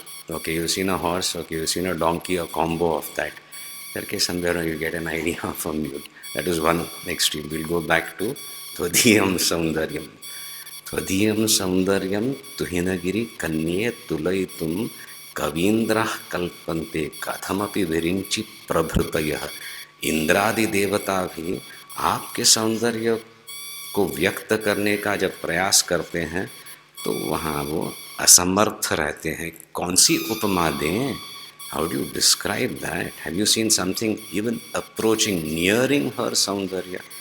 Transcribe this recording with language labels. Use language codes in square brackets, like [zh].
[en] Okay, you've seen a horse, okay, you've seen a donkey, a combo of that [hi] करके [en] somewhere you get an idea of a mule. That is one extreme. We'll go back to [sa] त्वदीयं Saundaryam. त्वदीयं Saundaryam तुहिनगिरि कन्ये तुलयितुं कवीन्द्राः कल्पन्ते कथमपि विरिञ्चि प्रभृतयः। [hi] इंद्रादि देवता भी आपके सौंदर्य को व्यक्त करने का जब प्रयास करते हैं, तो वहाँ वो असमर्थ रहते हैं। कौन सी उपमा दें? [en] How do you describe that? Have you seen something even approaching nearing her सौंदर्य?